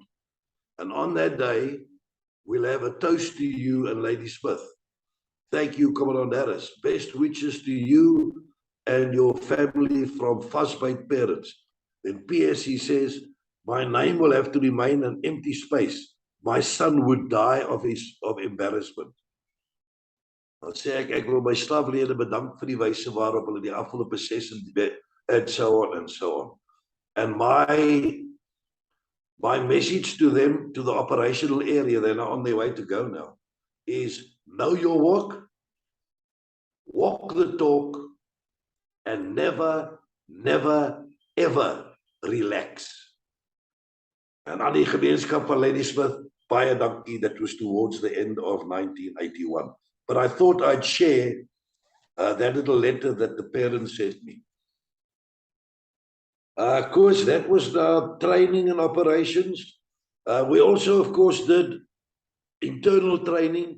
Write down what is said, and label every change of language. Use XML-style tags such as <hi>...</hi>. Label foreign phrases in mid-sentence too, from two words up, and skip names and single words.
<en>And on that day, we'll have a toast to you and Ladysmith. Thank you, Commandant Harris. Best wishes to you and your family from 5SAI parents. Then PS, he says, my name will have to remain an empty space. My son would die of embarrassment.</en> <af>Dan sê ek wil my staflede bedank vir die wyse waarop hulle die afgelope 6</af> <en>and so on and so on. And my message to them, to the operational area, they're now on their way to go now, is know your work, walk the talk, and never, never, ever relax.</en> <af>En aan die gemeenskap van Ladysmith, baie dankie,</af> <en>that was towards the end of 1981. But I thought I'd share that little letter that the parents sent me. Of course, that was the training and operations. We also, of course, did internal training.</en>